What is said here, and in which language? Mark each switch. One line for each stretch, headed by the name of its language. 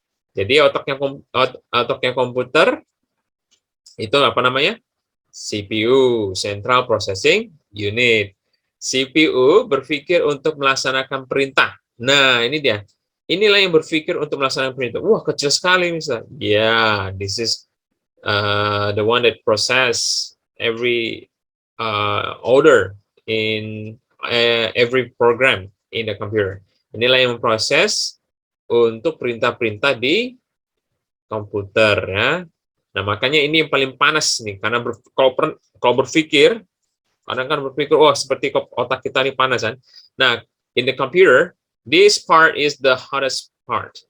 Indonesian: Jadi otaknya komputer itu apa namanya?
English: CPU, Central Processing Unit.
Indonesian: CPU berpikir untuk melaksanakan perintah. Nah, ini dia. Inilah yang berpikir untuk melaksanakan perintah. Wah, kecil sekali misalnya.
English: Yeah, this is the one that process every order in every program in the computer.
Indonesian: Inilah yang memproses untuk perintah-perintah di komputer ya. Nah, makanya ini yang paling panas nih, karena kalau berpikir, kadang kan berpikir, oh seperti otak kita ini panas kan. Nah,
English: in the computer, this part is the hottest part.